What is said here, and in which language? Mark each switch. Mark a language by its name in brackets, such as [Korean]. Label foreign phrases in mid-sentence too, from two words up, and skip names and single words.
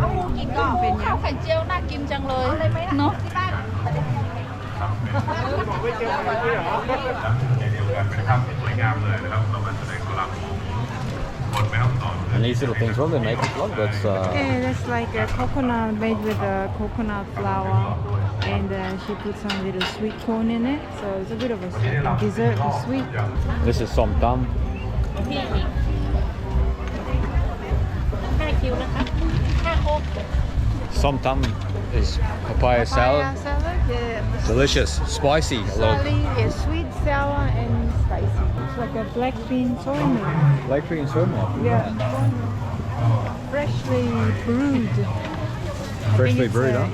[English] And these little things, what do they make it like? That's Yeah, that's like a coconut made with a coconut flour, and she put some little sweet corn in it, so it's a bit of a dessert, sweet. this is som tam. Som tam is papaya salad. Yeah. Delicious, spicy. A lot. Yeah, sweet, sour, and spicy. It's like a black bean soy milk. Black bean soy milk. Yeah. Freshly brewed. Freshly brewed, huh?